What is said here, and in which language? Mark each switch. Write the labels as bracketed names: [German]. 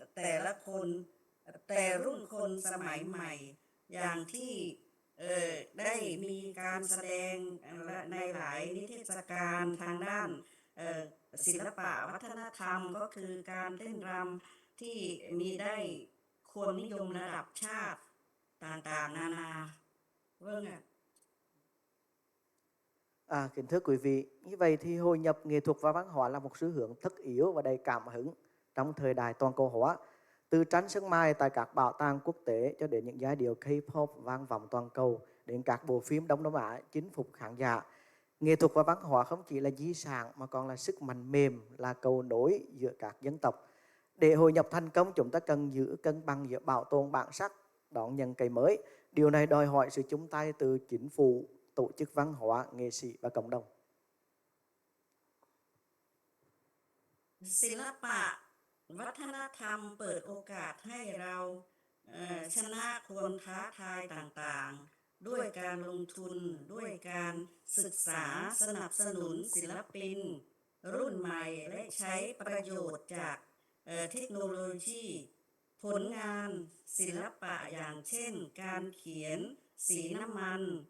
[Thai] ละคนแต่รุ่นคนสมัยใหม่อย่างที่ได้มีการแสดงในหลายนิทรรศการทางด้านศิลปะวัฒนธรรมก็คือการเต้นรำที่มีได้ค คนนิยมระดับชาติต่างๆนานา [Vietnamese] vâng ạ. Kính thưa quý vị, như vậy thì hội nhập nghệ thuật và văn hóa là một xu hướng tất yếu và đầy cảm hứng trong thời đại toàn cầu hóa. Từ tranh sơn mài tại các bảo tàng quốc tế cho đến những giai điệu K-pop vang vọng toàn cầu, đến các bộ phim Đông Nam Á chinh phục khán giả. Nghệ thuật và văn hóa không chỉ là di sản mà còn là sức mạnh mềm, là cầu nối giữa các dân tộc. Để hội nhập thành công, chúng ta cần giữ cân bằng giữa bảo tồn bản sắc, đón nhận cái mới. Điều này đòi hỏi sự chung tay từ chính phủ, tổ chức văn hóa, nghệ sĩ và cộng đồng. [Thai] ศิลปะวัฒนธรรมเปิดโอกาสให้เราชนะความท้าทายต่างๆด้วยการลงทุนด้วยการศึกษาสนับสนุนศิลปินรุ่นใหม่และใช้ประโยชน์จากเทคโนโลยีผลงานศิลปะอย่างเช่นการเขียนสีน้ำมัน